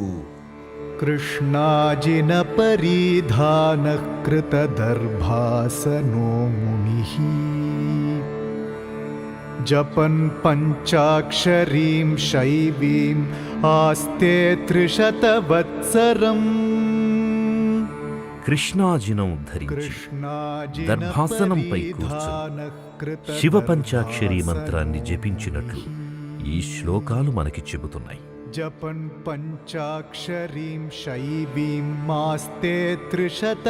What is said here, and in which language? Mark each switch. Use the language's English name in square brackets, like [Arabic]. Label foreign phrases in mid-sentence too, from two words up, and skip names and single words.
[Sanskrit] कृष्णाजिनपरिधानः कृतदर्भासनो मुनिः जपन् पञ्चाक्षरीं शैवीम् आस्ते 300 वत्सरम्। [Telugu] కృష్ణాజినం ధరించి దర్భాసనంపై కూర్చుని శివ పంచాక్షరీ మంత్రాన్ని జపించినట్లు ఈ శ్లోకాలు మనకి చెబుతున్నాయి. [Sanskrit] జపన్ పంచాక్షరీం శైవీం మాస్తే 300